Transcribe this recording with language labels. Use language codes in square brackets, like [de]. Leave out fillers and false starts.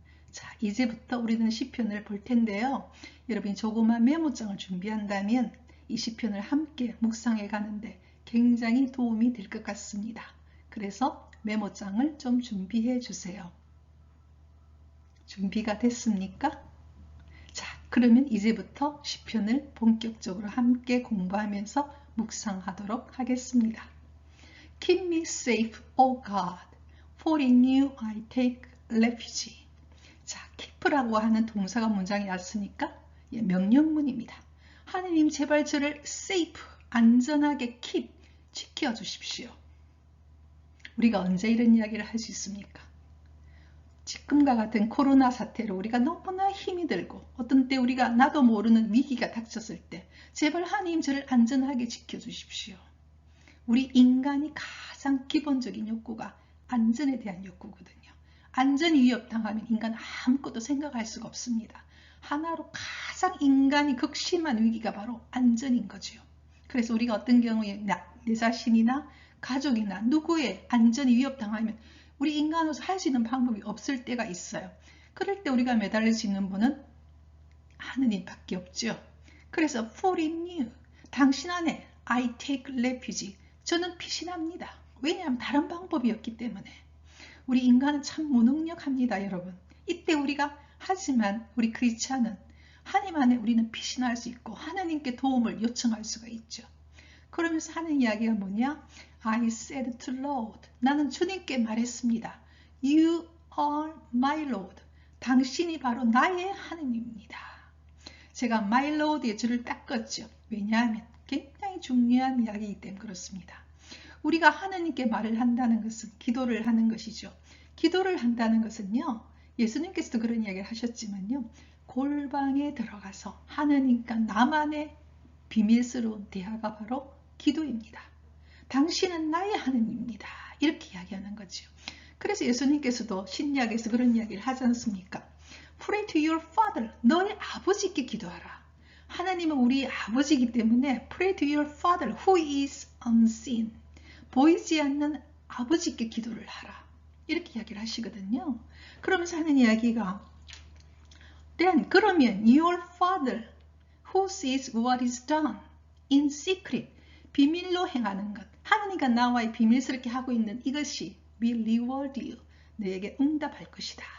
[ko] 자, 이제부터 우리는 시편을 볼 텐데요. 여러분이 조그만 메모장을 준비한다면 이 시편을 함께 묵상해 가는데 굉장히 도움이 될 것 같습니다. 그래서 메모장을 좀 준비해 주세요. 준비가 됐습니까? 자, 그러면 이제부터 시편을 본격적으로 함께 공부하면서 묵상하도록 하겠습니다. [en] Keep me safe, O God, for in you I take refuge. [ko] 자, keep라고 하는 동사가 문장에 왔으니까 명령문입니다. 하느님 제발 저를 safe, 안전하게 keep, 지켜주십시오. 우리가 언제 이런 이야기를 할 수 있습니까? 지금과 같은 코로나 사태로 우리가 너무나 힘이 들고 어떤 때 우리가 나도 모르는 위기가 닥쳤을 때 제발 하느님 저를 안전하게 지켜주십시오. 우리 인간이 가장 기본적인 욕구가 안전에 대한 욕구거든요. 안전 위협당하면 인간 아무것도 생각할 수가 없습니다. 하나로 가장 인간이 극심한 위기가 바로 안전인 거죠. 그래서 우리가 어떤 경우에 내 자신이나 가족이나 누구의 안전이 위협당하면 우리 인간으로서 할 수 있는 방법이 없을 때가 있어요. 그럴 때 우리가 매달릴 수 있는 분은 하느님밖에 없죠. [en] 그래서 for in you, [ko] 당신 안에 [en] I take refuge, [ko] 저는 피신합니다. 왜냐하면 다른 방법이 없기 때문에. 우리 인간은 참 무능력합니다, 여러분. 이때 우리가 하지만 우리 크리스찬은 하나님 안에 우리는 피신할 수 있고 하나님께 도움을 요청할 수가 있죠. 그러면서 하는 이야기가 뭐냐? [en] I said to Lord, [ko] 나는 주님께 말했습니다. [en] You are my Lord. [ko] 당신이 바로 나의 하느님입니다. 제가 my Lord의 줄을 닦았죠. 왜냐하면 굉장히 중요한 이야기이기 때문에 그렇습니다. 우리가 하느님께 말을 한다는 것은 기도를 하는 것이죠. 기도를 한다는 것은요. 예수님께서도 그런 이야기를 하셨지만요. 골방에 들어가서 하느님과 나만의 비밀스러운 대화가 바로 기도입니다. 당신은 나의 하느님입니다. 이렇게 이야기하는 거죠. 그래서 예수님께서도 신약에서 그런 이야기를 하지 않습니까? [en] Pray to your father. [ko] 너의 아버지께 기도하라. 하나님은 우리 아버지이기 때문에 [en] Pray to your father who is unseen. [ko] 보이지 않는 아버지께 기도를 하라. 이렇게 이야기를 하시거든요. 그러면서 하는 이야기가 Then 그러면 [en] your father who sees what is done in secret, [ko] 비밀로 행하는 것, 하느님과 나와의 비밀스럽게 하고 있는 이것이 [en] will reward you, [ko] 너에게 응답할 것이다.